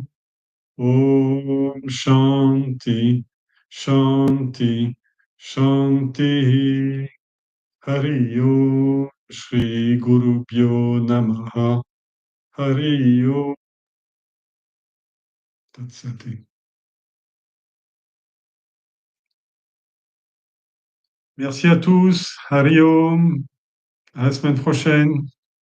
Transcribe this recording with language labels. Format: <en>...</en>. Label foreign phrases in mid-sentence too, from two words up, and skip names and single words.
<sa>ॐ शान्तिः, शान्तिः, शान्तिः. हरि ॐ श्री गुरु भ्यो नमः. हरि ॐ तत् सत्.</sa> <fr>Merci à tous.</fr> <sa>हरि ॐ.</sa> <fr>À la semaine prochaine.</fr>